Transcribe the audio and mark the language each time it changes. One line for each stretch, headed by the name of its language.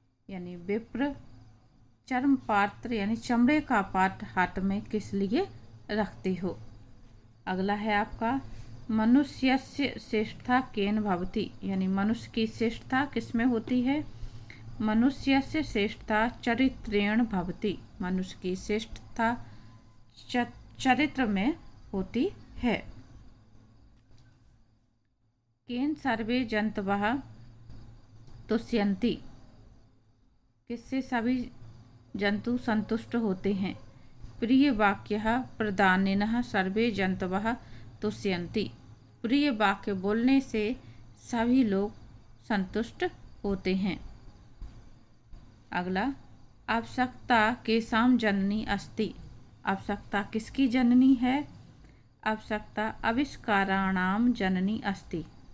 Hindi: यानी विप्र चर्म पात्र यानी चमड़े का पात्र हाथ में किस लिए रखते हो? अगला है आपका,
Sanskrit: मनुष्यस्य श्रेष्ठता केन भवति।
Hindi: यानी मनुष्य की श्रेष्ठता किसमें होती है?
Sanskrit: मनुष्यस्य श्रेष्ठता चरित्रेण भवति।
Hindi: मनुष्य की श्रेष्ठता चरित्र में होती है।
Sanskrit: केन सर्वे जंतवः तुष्यन्ति।
Hindi: किससे सभी जंतु संतुष्ट होते हैं?
Sanskrit: प्रिय वाक्यः प्रदानेनः सर्वे जंतवः तुष्यन्ति।
Hindi: प्रिय वाक्य बोलने से सभी लोग संतुष्ट होते हैं।
Sanskrit: अगला, आवश्यकता केषां जननी अस्ति।
Hindi: आवश्यकता किसकी जननी है?
Sanskrit: आवश्यकता आविष्काराणाम जननी अस्ति।